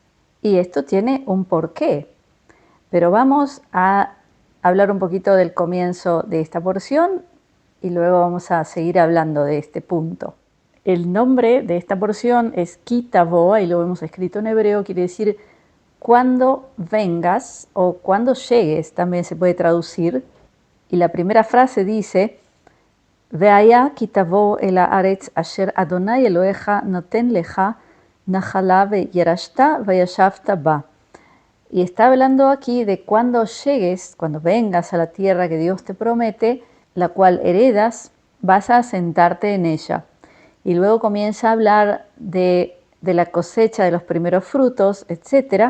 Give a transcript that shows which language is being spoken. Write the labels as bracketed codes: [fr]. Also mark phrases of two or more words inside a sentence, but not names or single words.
[es] Y esto tiene un porqué, pero vamos a hablar un poquito del comienzo de esta porción y luego vamos a seguir hablando de este punto. El nombre de esta porción es Ki Tavo, ahí lo vemos escrito en hebreo, quiere decir cuando vengas o cuando llegues, también se puede traducir. Y la primera frase dice, [he] והיה כי תבוא אל הארץ אשר יהוה אלהיך נתן לך נחלה וירשתה וישבת בה. [es] Y está hablando aquí de cuando llegues, cuando vengas a la tierra que Dios te promete, la cual heredas, vas a asentarte en ella. Y luego comienza a hablar de la cosecha de los primeros frutos, etc.